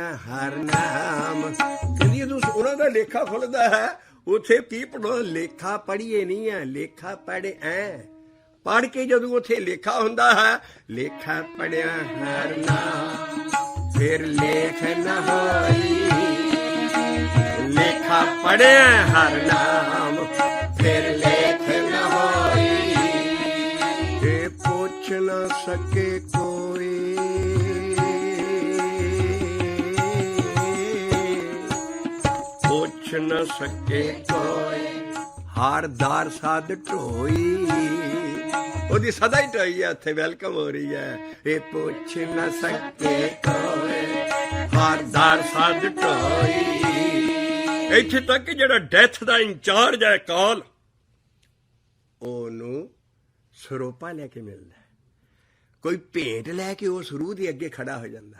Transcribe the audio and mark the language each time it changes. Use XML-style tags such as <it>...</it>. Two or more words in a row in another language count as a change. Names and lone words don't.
<pa>ਹਰ ਨਾਮ ਕਹਿੰਦੀ ਜਦੋਂ ਉਹਨਾਂ ਦਾ ਲੇਖਾ ਖੁੱਲਦਾ ਹੈ ਉੱਥੇ ਕੀ ਪੜੋ ਲੇਖਾ ਪੜੀਏ ਨਹੀਂ ਹੈ ਲੇਖਾ ਪੜ੍ਹ ਐ ਪੜ੍ਹ ਕੇ ਜਦੋਂ ਉੱਥੇ ਲੇਖਾ ਹੁੰਦਾ ਹੈ ਲੇਖਾ ਪੜਿਆ ਹਰ ਨਾਮ ਫਿਰ ਲੇਖ ਨਾ ਹੋਈ ਲੇਖਾ ਪੜਿਆ ਹਰ ਨਾਮ ਫਿਰ ਲੇਖ ਨ ਹੋਈ। ਇਹ ਪੁੱਛ ਨਾ ਸਕੇ ਕੋਈ, ਪੁੱਛ ਨਾ ਸਕੇ ਕੋਈ, ਹਾਰਦਾਰ ਸਾਧ ਢੋਈ। ਉਹਦੀ ਸਦਾ ਹੀ ਢੋਈ ਹੈ, ਇੱਥੇ ਵੈਲਕਮ ਹੋ ਰਹੀ ਹੈ। ਇਹ ਪੁੱਛ ਨਾ ਸਕੇ ਕੋਈ, ਹਾਰਦਾਰ ਸਾਧ ਢੋਈ। ਇੱਥੇ ਤੱਕ ਜਿਹੜਾ ਡੈਥ ਦਾ ਇੰਚਾਰਜ ਹੈ ਕਾਲ, ਉਹਨੂੰ ਸਰੋਪਾ ਲੈ ਕੇ ਮਿਲਦਾ, ਕੋਈ ਭੇਂਟ ਲੈ ਕੇ ਉਸ ਰੂਹ ਦੇ ਅੱਗੇ ਖੜਾ ਹੋ ਜਾਂਦਾ।</pa>